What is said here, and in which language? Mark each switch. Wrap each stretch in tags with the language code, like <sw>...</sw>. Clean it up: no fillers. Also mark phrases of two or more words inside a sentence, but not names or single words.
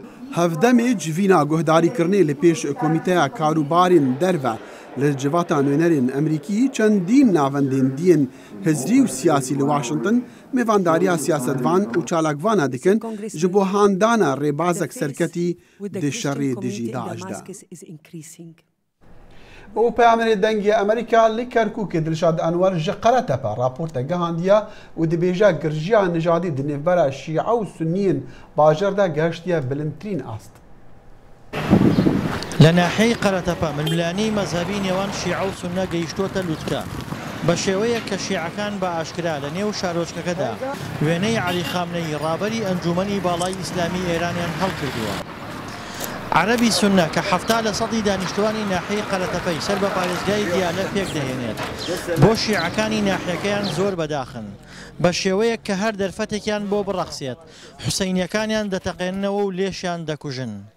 <ku>Hevdemê civîna guhdarîkirinê li pêş Komîteya Karûbarên Derve li civata nûnerên Emerîkî çendîn navendên dîyên hizrî û siyasî li Washington mêvandariya siyasetvan û çalakvana dikin ji bo handana rêbazek serketî di şerê dijî Daeş de. û peyamên dengê Amerîka li Kerkûkê Dilşad Enwer ji Qeretepe raporta gihandiye û dibêje girjiya nijadî di nêvbera Şîa û Sunniyên bajar de gehiştiye bilindtirîn ast.</ku> <ckb>لە ناحەی قەرەتەپە ململانی مەذهبی نێوان شیع و سونە گەیشتۆتە لوتکە بە شێوەیە کە شیعەکان بە ئاشکرا لە نێو شارۆچکەکەدا وێنەی عەلی خامنەی ڕابەری ئەنجومەنی باڵای ئیسلامی ئێرانیان هەڵکردووە. عەرەبی سونە کە 70% دانیشتوانی ناحەی قەرەتەپەی سەر بە پارێزگای دیالە پێک دەهێنێت بۆ شیعەکانی ناحیەکەیان زۆر بەداخن بە شێوەیەک کە هەر دەرفەتێکیان بۆ بڕەخسێت حوسەینیەکانیان دەتەقێننەوە و لێشیان دەکوژن.</ckb>